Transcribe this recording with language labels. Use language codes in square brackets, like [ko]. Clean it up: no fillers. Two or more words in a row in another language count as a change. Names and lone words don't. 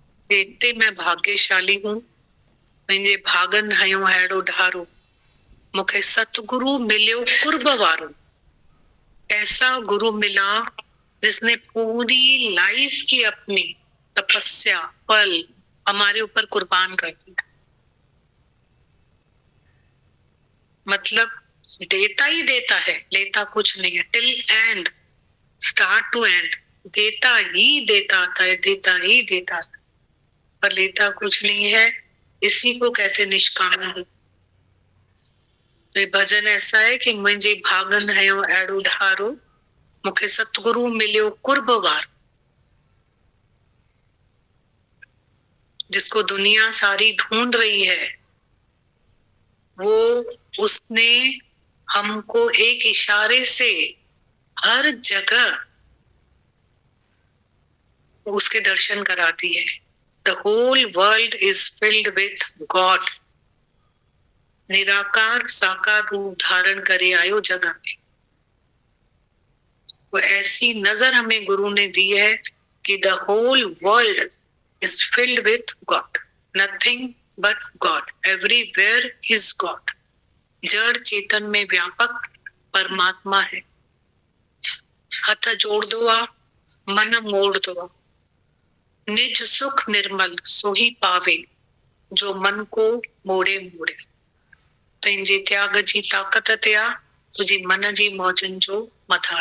[hi] एते मैं भाग्यशाली हूँ, [sd] मुंहिंजे भागन हयो अहिड़ो ढारो, मुखे सतगुरु मिलियो कुर्ब वारो। [hi] ऐसा गुरु मिला जिसने पूरी लाइफ की अपनी तपस्या पल हमारे ऊपर कुर्बान कर दिया। मतलब देता ही देता है, लेता कुछ नहीं है। [en] till end, start to end, [hi] देता ही देता आता है, देता ही देता आता है, पर लेता कुछ नहीं है। इसी को कहते निष्काम। तो ये भजन ऐसा है कि [sd] मुंहिंजे भागन हयो अहिड़ो ढारो, मुखे सतगुरु मिलियो कुर्ब वार। [hi] जिसको दुनिया सारी ढूंढ रही है, वो उसने हमको एक इशारे से हर जगह उसके दर्शन कराती है। [en] The whole world is filled with God. [sd] निराकार साकार रूप धारण करे आयो जगह में। [hi] वो ऐसी नजर हमें गुरु ने दी है कि [en] the whole world is filled with God, nothing but God, everywhere is God. [hi] जड़ चेतन में व्यापक परमात्मा है। हथ जोड़ दो आ, मन मोड़ दो, निज सुख निर्मल सोही पावे, जो मन को मोड़े मोड़े। [sd] पंहिंजे त्याग जी ताकत ते आ, तुझी मन जी मौजन जो मथाड़।